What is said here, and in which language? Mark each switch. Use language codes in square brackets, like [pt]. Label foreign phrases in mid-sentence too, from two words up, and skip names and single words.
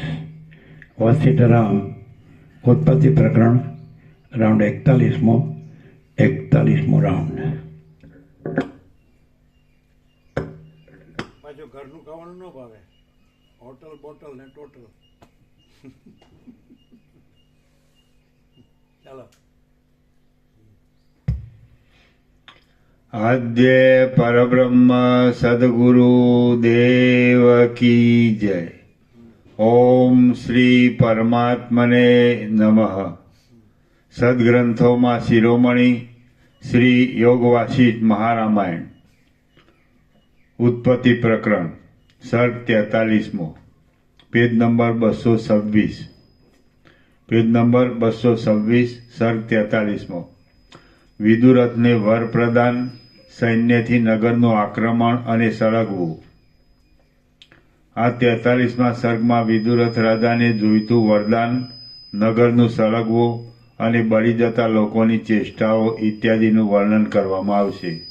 [gu] વશિષ્ઠરામ ઉત્પત્તિ પ્રકરણ રાઉન્ડ 41મો રાઉન્ડ. પાછું ઘરનું ખાવાનું ન ભાવે, હોટલ બોટલ ને ટોટલ. ચાલો. [hi] आद्य परब्रह्म सद्गुरु देव की जय. [sa] ओम श्री परमात्मने नमः. [hi] सद्ग्रंथों में शिरोमणि श्री योग वासिष्ठ महारामायण उत्पत्ति प्रकरण सर्ग 43मो, पेज नंबर 226, पेज नंबर 226, सर्ग 43मो. [gu] વિદુરથને વર પ્રદાન, સૈન્યથી નગરનું આક્રમણ અને સળગવું. આ 43મા સર્ગમાં વિદુરથ રાજાને જોઈતું વરદાન, નગરનું સળગવું અને બળી જતા લોકોની ચેષ્ટાઓ ઇત્યાદિનું વર્ણન કરવામાં આવશે.